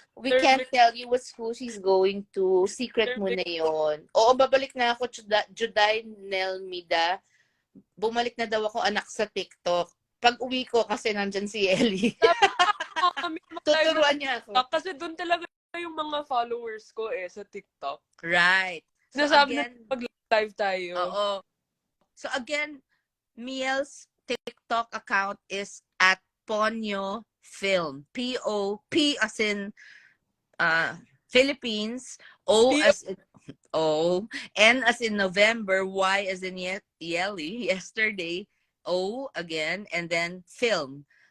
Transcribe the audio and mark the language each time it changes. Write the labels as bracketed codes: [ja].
[en] We can't tell you what school she's going to. [tl] Secret mo na yun. Oo, babalik na ako. Juday Nelmida. Bumalik na daw ako anak sa TikTok. Pag uwi ko kasi nandyan si Ellie. Tuturuan niya ako. Kasi doon talaga yung mga followers ko sa TikTok. [en] Right. So [tl] Nasabi [en] again, [tl] na mag-live tayo. Oo. [en] So again, Miel's TikTok account is at Ponyo Film. P as in Philippines, O as in N as in November, Y as in Yeli, yesterday, O again, and then film.